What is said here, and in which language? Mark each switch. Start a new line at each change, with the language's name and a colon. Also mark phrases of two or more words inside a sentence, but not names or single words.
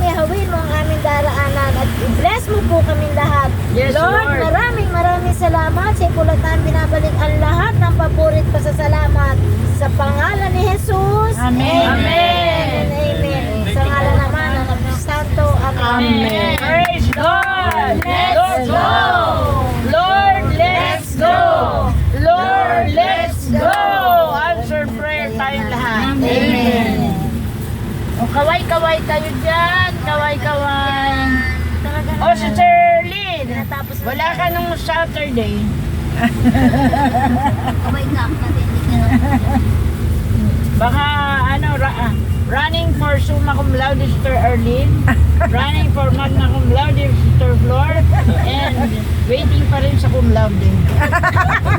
Filipino: kami, hawin mo ang aming daraanan at i-bless mo po kami lahat.
English: Yes, Lord, Lord.
Filipino: maraming salamat sa ipulatan binabalik ang lahat ng paborit pasasalamat sa pangalan ni Jesus. Amen. Amen. Amen. Sa ngalan naman ng Espiritu Santo. Amen.
English: Praise God. Let's go. Lord, let's go. Lord, let's go.
Filipino: Answer Kaway-kaway tayo dyan. Kaway-kaway. Talaga Oh, si Sherlyn. Natapos na Wala ka nung Saturday. Kaway ka. Matindi ka.
English: Baka running for
Latin: summa cum laude
English: Sister Erlyn, running for
Latin: magna cum laude
English: Sister Flor, and waiting
Filipino: pa rin sa
Latin: cum laude.